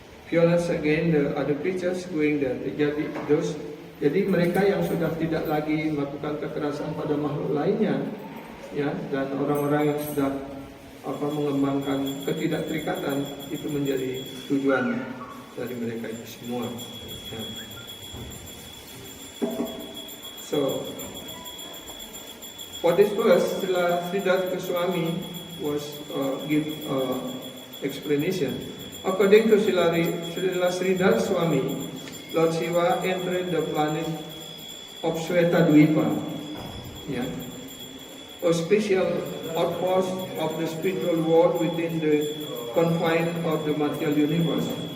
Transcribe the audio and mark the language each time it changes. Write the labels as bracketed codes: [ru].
[en] Violence again the other creatures going there. [id] Jadi mereka yang sudah tidak lagi melakukan kekerasan pada makhluk lainnya, ya, dan orang-orang yang sudah mengembangkan ketidakterikatan, itu menjadi tujuan dari mereka itu semua. Ya. [en] So, for this verse, Siddhartha Goswami was give explanation. According to Srila Siddhartha Swami, Lord Shiva entered the planet of Shvetadvipa, yeah, a special outpost of the spiritual world within the confine of the material universe.